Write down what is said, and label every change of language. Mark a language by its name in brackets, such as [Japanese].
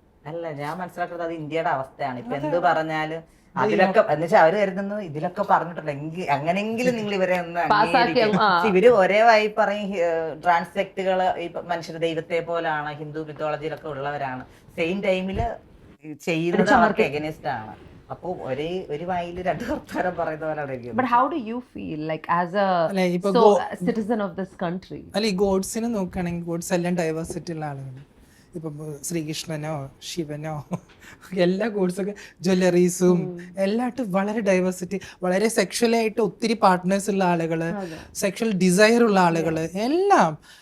[Malayalam] അല്ല, ഞാൻ മനസ്സിലാക്കുന്നത് അത് ഇന്ത്യയുടെ അവസ്ഥയാണ്. ഇപ്പൊ എന്ത് പറഞ്ഞാലും അതിലൊക്കെ എന്നുവെച്ചാൽ അവര് കരുതുന്നത് ഇതിലൊക്കെ പറഞ്ഞിട്ടുണ്ട് അങ്ങനെങ്കിലും നിങ്ങൾ ഇവരെ ഒന്ന് ഇവര് ഒരേ വായി പറയും ട്രാൻസ് വ്യക്തികള് ഈ മനുഷ്യർ ദൈവത്തെ പോലാണ്, ഹിന്ദു മിത്തോളജിയിലൊക്കെ ഉള്ളവരാണ്. സെയിം ടൈമില് ചെയ്യുന്നത് അവർക്ക് എഗനിസ്റ്റ് ആണ്. അപ്പൊ ഒരു വായിൽ 2 വർത്താനം പറയുന്ന പോലെ. [English] But how do you feel like as a citizen of this country? [Malayalam] അല്ല, ഈ ഗോഡ്സിനെ നോക്കുകയാണെങ്കിൽ ഗോഡ്സ് എല്ലാം ഡൈവേഴ്സിറ്റി ഉള്ള ആളുകൾ. ഇപ്പം ശ്രീകൃഷ്ണനോ ശിവനോ എല്ലാ ഗോഡ്സൊക്കെ ജ്വല്ലറീസും എല്ലായിട്ടും വളരെ ഡൈവേഴ്സിറ്റി, വളരെ സെക്ഷലായിട്ട് ഒത്തിരി പാർട്ട്നേഴ്സ് ഉള്ള ആളുകള്, സെക്ഷൽ ഡിസയർ ഉള്ള ആളുകള് എല്ലാം.